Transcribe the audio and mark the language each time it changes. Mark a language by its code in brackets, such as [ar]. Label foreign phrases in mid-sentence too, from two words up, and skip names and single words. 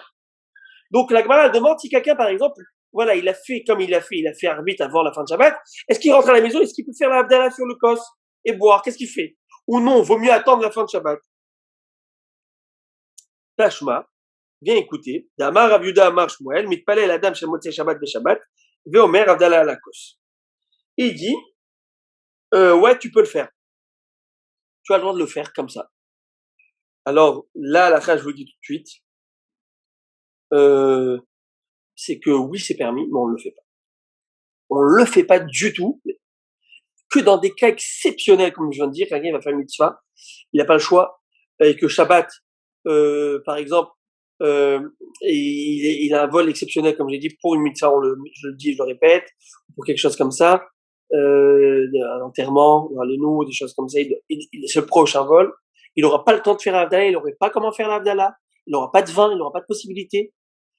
[fr] Donc, la Gemara demande si quelqu'un, par exemple, voilà, il a fait arbitre avant la fin de Shabbat. Est-ce qu'il rentre à la maison? Est-ce qu'il peut faire l'Avdallah sur le kos et boire? Qu'est-ce qu'il fait? Ou non, vaut mieux attendre la fin de Shabbat. Tashma, viens écouter. [he] דאמר רב יהודה אמר שמואל, מתפלל אדם של מוצאי שבת בשבת, ואומר הבדלה על הכוס. [fr] Il dit, ouais, tu peux le faire. Tu as le droit de le faire comme ça. Alors, là, la je vous dis tout de suite, c'est que oui, c'est permis, mais on ne le fait pas. On ne le fait pas du tout, que dans des cas exceptionnels, comme je viens de dire, quelqu'un va faire une mitzvah, il n'a pas le choix, et que Shabbat, par exemple, il a un vol exceptionnel, comme j'ai dit, pour une mitzvah, je le dis, je le répète, pour quelque chose comme ça, un enterrement, un lénou, des choses comme ça, il se proche un vol, il n'aura pas le temps de faire l'Avdallah, il n'aurait pas comment faire l'Avdallah, il n'aura pas de vin, il n'aura pas de possibilité.